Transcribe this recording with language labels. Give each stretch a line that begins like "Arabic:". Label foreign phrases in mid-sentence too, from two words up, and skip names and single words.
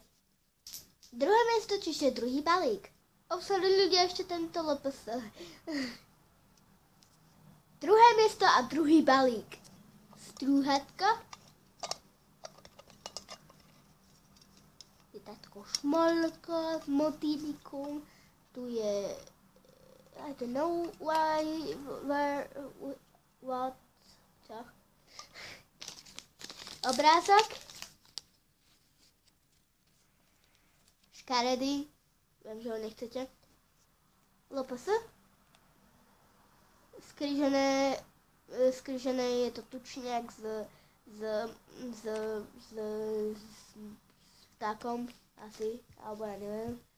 Slovak: Druhé miesto, čiže druhý balík. Obsadili ľudia ešte tento LPS. Druhé miesto a druhý balík. Strúhatka. Je táto šmolka s motýlikom. Tu je
English: I don't know why, where, what,
Slovak: čo? Obrázok. Škaredý. Viem, že ho nechcete. LPS. Skrižené je to tučniak s vtákom asi, alebo ja neviem.